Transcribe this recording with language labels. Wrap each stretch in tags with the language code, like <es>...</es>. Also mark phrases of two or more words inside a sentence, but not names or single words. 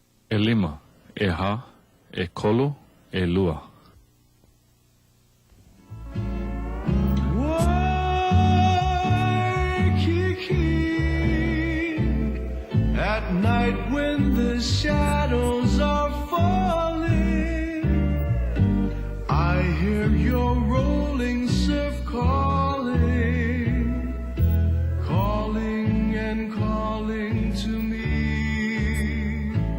<haw>e lima, e ha, e kolu, e lua.</haw> <en>At night when the shadows are falling, I hear your rolling surf calling, calling and calling to me.</en>